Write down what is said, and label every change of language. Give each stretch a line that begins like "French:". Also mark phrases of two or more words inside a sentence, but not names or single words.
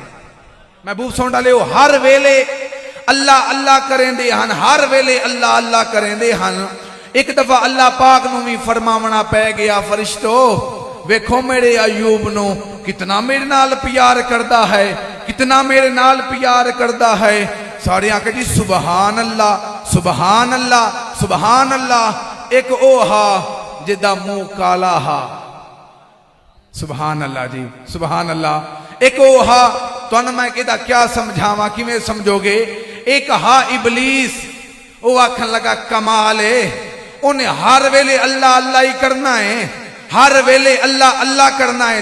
Punjabi: محبوب سن ڈالے ہو ہر ویلے اللہ اللہ کریندے ہن ہر ویلے اللہ اللہ کریندے ہن. اک دفعہ اللہ پاک نوں بھی فرماونا پے گیا فرشتو ویکھو میرے ایوب نوں کنا میرے نال پیار کردا ہے کنا میرے نال پیار کردا ہے. سارے آکے جی
Arabic: سبحان الله سبحان الله سبحان الله.
Punjabi: اک او ہا جیدا منہ کالا ہا
Arabic: سبحان الله
Punjabi: जी
Arabic: سبحان الله.
Punjabi: اک او ہا تہانوں میں کہدا کیا سمجھاواں کویں سمجھوگے. اک ہا ابلیس وہ آکھن لگا کمال ہے انہیں ہر ویلے اللہ اللہ ہی کرنا ہے ہر ویلے اللہ اللہ کرنا ہے.